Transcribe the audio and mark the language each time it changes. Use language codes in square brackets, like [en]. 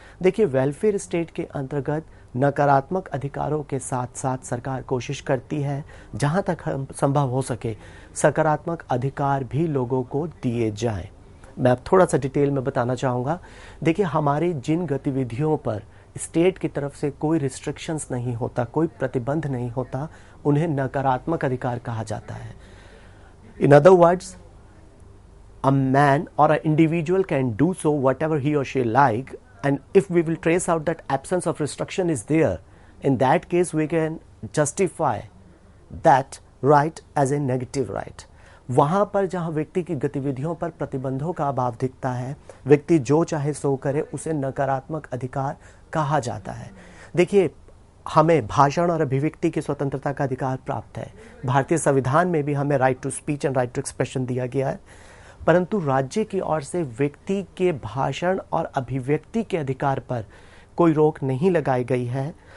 [hi] देखिए, welfare state के अंतर्गत नकारात्मक अधिकारों के साथ साथ सरकार कोशिश करती है जहां तक संभव हो सके सकारात्मक अधिकार भी लोगों को दिए जाएं। मैं अब थोड़ा सा डिटेल में बताना चाहूँगा। देखिए, हमारी जिन गतिविधियों पर स्टेट की तरफ से कोई रिस्ट्रिक्शंस नहीं होता, कोई प्रतिबंध नहीं होता, उन्हें नकारात्मक अधिकार कहा जाता है। [en] In other words, a man or an individual can do so whatever he or she like, and if we will trace out that absence of restriction is there, in that case we can justify that right as a negative right. [hi] वहां पर जहां व्यक्ति की गतिविधियों पर प्रतिबंधों का अभाव दिखता है, व्यक्ति जो चाहे सो करे, उसे नकारात्मक अधिकार कहा जाता है। देखिए, हमें भाषण और अभिव्यक्ति की स्वतंत्रता का अधिकार प्राप्त है। भारतीय संविधान में भी हमें right to speech and right to expression दिया गया है, परंतु राज्य की ओर से व्यक्ति के भाषण और अभिव्यक्ति के अधिकार पर कोई रोक नहीं लगाई गई है।